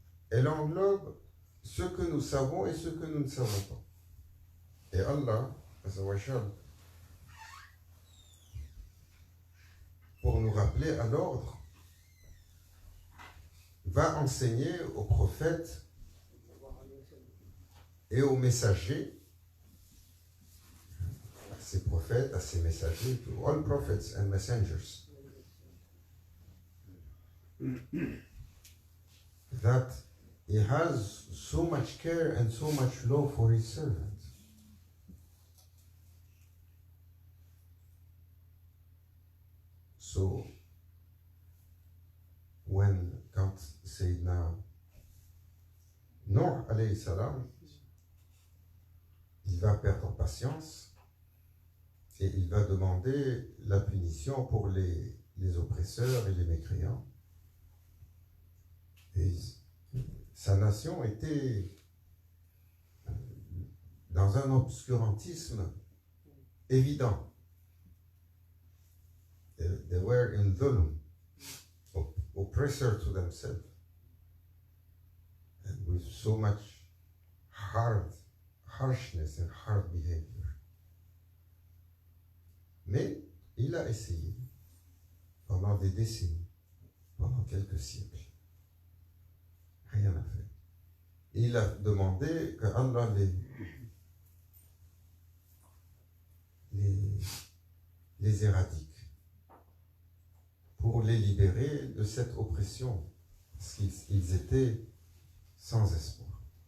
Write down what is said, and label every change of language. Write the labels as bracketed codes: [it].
[fr] Elle englobe ce que nous savons et ce que nous ne savons pas. Et Allah, Azza wa Jalla, pour nous rappeler à l'ordre, va enseigner aux prophètes et aux messagers, à ses prophètes, à ses messagers, [en] to all prophets and messengers, that he has so much care and so much love for his servant. [fr] So, quand Sayyidina Nuh alayhi salam, il va perdre patience et il va demander la punition pour les oppresseurs et les mécréants. Et sa nation était dans un obscurantisme évident. [en] They were in dhulm, oppressor to themselves, and with so much harshness and hard behavior. [fr] Mais il a essayé pendant des décennies, pendant quelques siècles. Rien n'a fait. Il a demandé que Allah les éradique pour les libérer de cette oppression, parce qu'ils étaient sans espoir.